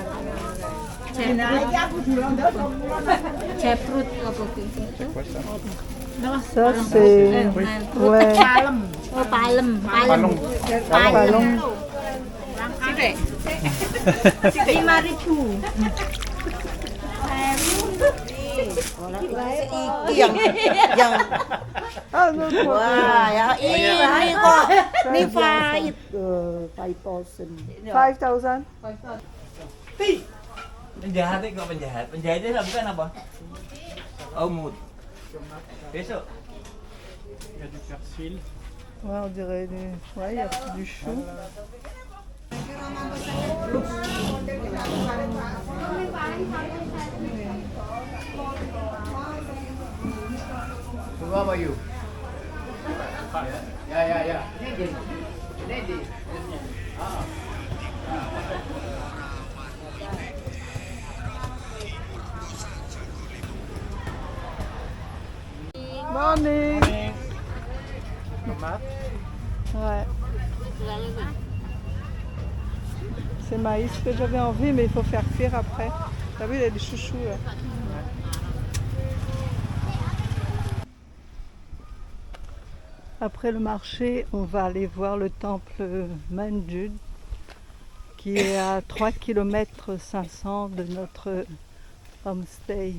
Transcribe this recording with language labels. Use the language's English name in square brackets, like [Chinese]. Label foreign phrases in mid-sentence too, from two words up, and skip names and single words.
[French] Ça c'est... Ouais. Palem. Ah non, [Indonesian] Wah, yang ini kok. Ini 5,000. Penjahat kok penjahat. Penjahatnya bukan apa? Oh, mood. Besok. [French] Il y a du persil. Ouais, on dirait ouais, il y a du chou. [English] How about you? Yeah. Morning. [French] Tomate. Ouais. C'est maïs que j'avais envie, mais il faut faire cuire après. T'as vu, il y a des chouchous là. Après le marché, on va aller voir le temple Manjud, qui est à 3 km 500 de notre homestay.